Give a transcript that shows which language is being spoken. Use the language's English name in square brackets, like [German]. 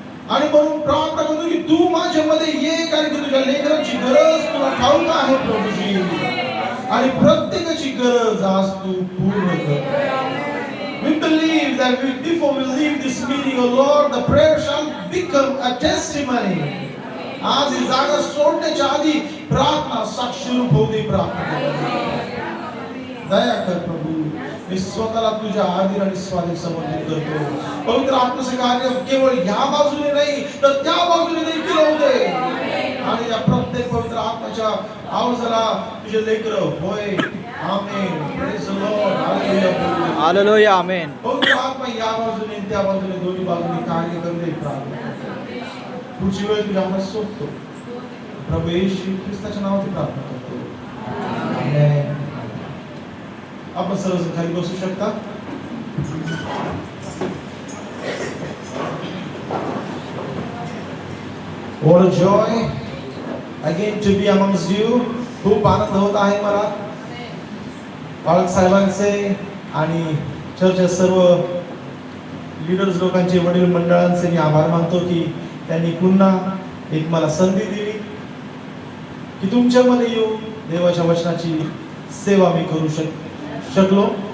[Marathi] आणि म्हणून प्रार्थना करतो की तू माझ्यामध्ये ये, कारण की तुझ्या लेकरांची गरज तुला ठाऊक आहे प्रभूजी. आणि प्रत्येकाची गरज आज तू पूर्ण कर. [English] We believe that before we leave this meeting, oh Lord, the prayer shall become a testimony. [Marathi] आज ही जागा सोडण्याच्या आधी प्रार्थना साक्षीरूप होऊ दे. प्रार्थना दया कर प्रभू. मी स्वतःला तुझ्या आधीन आणि स्वाधीन समर्पित करतो. पवित्र आत्म्याचे कार्य केवळ ह्या बाजूने नाही तर त्या बाजूने देखील होऊ दे. आणि या प्रत्येक पवित्र आत्म्याच्या आवाजाला तुझे लेकरं होय. आमेन. [English] Praise the Lord. [Marathi] Hallelujah. Hallelujah. आमेन. पवित्र आत्मा या बाजूने त्या बाजूने दोन्ही बाजूने कार्य करू दे. प्रार्थना पुढची वेळ तुझ्या हातात सोडतो. प्रभू येशू ख्रिस्ताच्या नावाने प्रार्थना करतो. आमेन. आपण सर्वजण खाली बसू शकता. [English] What a joy again to be amongst you. [Marathi] खूप आनंद होत आहे मला. बाळक साहेबांचे आणि चर्चच्या सर्व लीडर्स लोकांचे, वडील मंडळांचे मी आभार मानतो की त्यांनी पुन्हा एक मला संधी दिली की तुमच्यामध्ये येऊन देवाच्या वचनाची सेवा मी करू शकलो.